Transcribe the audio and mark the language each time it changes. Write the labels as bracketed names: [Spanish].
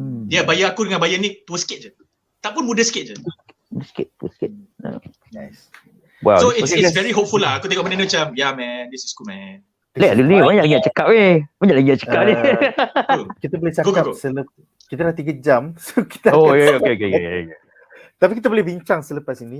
[Malay] Dia bayar aku dengan bayar ni tua sikit je. Tak pun muda sikit je. Sikit. [English] Nice. Wow. So it's very hopeful lah. [Malay] Aku tengok benda ni macam, [English] yeah man, this is cool man. [Malay] Ni banyak lagi nak cakap Banyak lagi nak cakap ni. Kita boleh cakap kita dah 3 jam. So kita [English] okay. [Malay] Tapi kita boleh bincang selepas ini.